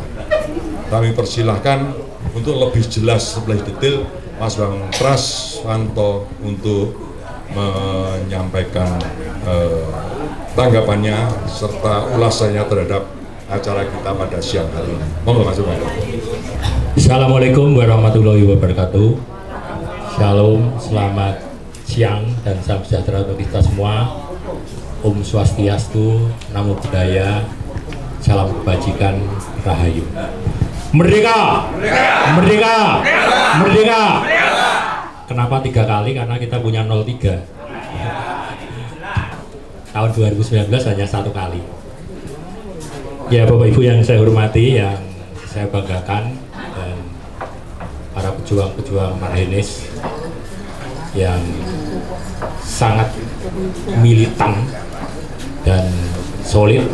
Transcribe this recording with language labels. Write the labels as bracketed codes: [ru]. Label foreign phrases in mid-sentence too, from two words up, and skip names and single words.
[id] Kami persilahkan untuk lebih jelas, lebih detail, Mas Bang Praswanto untuk menyampaikan tanggapannya serta ulasannya terhadap acara kita pada siang hari ini. Monggo Mas Bang. [ar] السلام عليكم ورحمة الله وبركاته. [id] Shalom, selamat siang dan salam sejahtera untuk kita semua. Om Swastiastu, Namo Buddhaya, salam kebajikan, Rahayu. Merdeka! Merdeka! Merdeka! Kenapa 3 kali? Karena kita punya 03. Tahun 2019 hanya 1 kali. Ya, Bapak Ibu yang saya hormati, yang saya banggakan, dan para pejuang-pejuang Marhenis yang sangat militan dan solid.